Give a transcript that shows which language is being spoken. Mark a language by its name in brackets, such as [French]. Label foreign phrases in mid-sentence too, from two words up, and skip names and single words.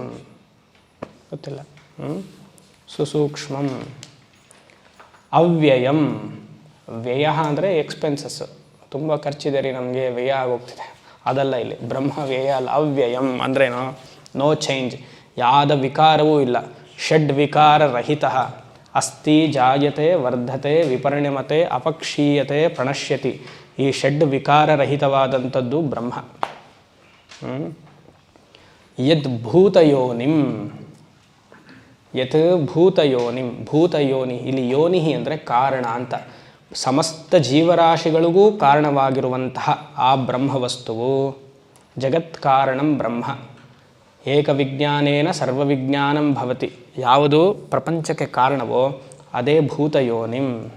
[Kannada] ಗೊತ್ತಿಲ್ಲ. ಸುಸೂಕ್ಷ್ಮಂ. ಅವ್ಯಯಂ. ವ್ಯಯ ಅಂದರೆ ಎಕ್ಸ್ಪೆನ್ಸಸ್ಸು. ತುಂಬ ಖರ್ಚಿದೆ ರೀ, ನಮಗೆ ವ್ಯಯ ಆಗೋಗ್ತಿದೆ. ಅದಲ್ಲ ಇಲ್ಲಿ. ಬ್ರಹ್ಮವ್ಯಯ ಅಲ್ಲ, ಅವ್ಯಯಂ ಅಂದ್ರೇನು? [English] no change, [Kannada] ಯಾದ ವಿಕಾರವೂ ಇಲ್ಲ. [Sanskrit] ಷಡ್ ವಿಕಾರ ರಹಿತ. ಅಸ್ತಿ, ಜಾಯತೆ, ವರ್ಧತೆ, ವಿಪರಿಣಮತೆ, ಅಪಕ್ಷೀಯತೆ, ಪ್ರಣಶ್ಯತಿ. [Kannada] ಈ ಷಡ್ ವಿಕಾರರಹಿತವಾದಂಥದ್ದು ಬ್ರಹ್ಮ. [Sanskrit] ಯದ್ ಭೂತಯೋನಿಂ, ಯತ್ ಭೂತಯೋನಿಂ, [Kannada] ಭೂತಯೋನಿ, ಇಲ್ಲಿ ಯೋನಿ ಅಂದರೆ ಕಾರಣ ಅಂತ. ಸಮಸ್ತ ಜೀವರಾಶಿಗಳಿಗೂ ಕಾರಣವಾಗಿರುವಂತಹ ಆ ಬ್ರಹ್ಮವಸ್ತುವು [Sanskrit] ಜಗತ್ಕಾರಣಂ ಬ್ರಹ್ಮ. ಏಕವಿಜ್ಞಾನೇನ ಸರ್ವವಿಜ್ಞಾನಂ ಭವತಿ. [Kannada] ಯಾವುದು ಪ್ರಪಂಚಕ್ಕೆ ಕಾರಣವೋ ಅದೇ ಭೂತಯೋನಿಂ.